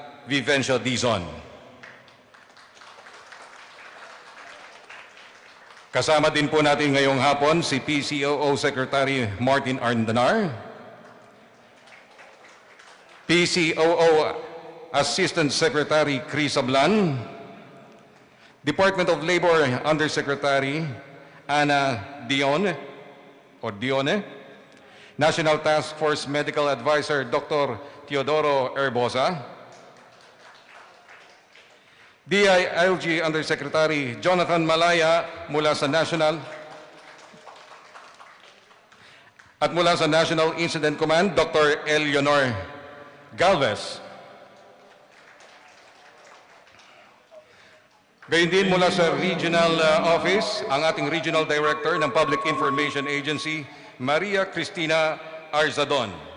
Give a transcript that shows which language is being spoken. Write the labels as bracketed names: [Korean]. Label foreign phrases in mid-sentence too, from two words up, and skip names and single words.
[Filipino] Vivencio Dizon. Kasama din po natin ngayong hapon si PCOO Secretary Martin Arndanar, PCOO Assistant Secretary Chris Ablan, Department of Labor Undersecretary Ana Dione, National Task Force Medical Advisor Dr. Teodoro Herbosa, DILG Undersecretary Jonathan Malaya mula sa National Incident Command, Dr. Eleanor Galvez. Gayon din mula sa Regional Office, ang ating Regional Director ng Public Information Agency, Maria Cristina Arzadon.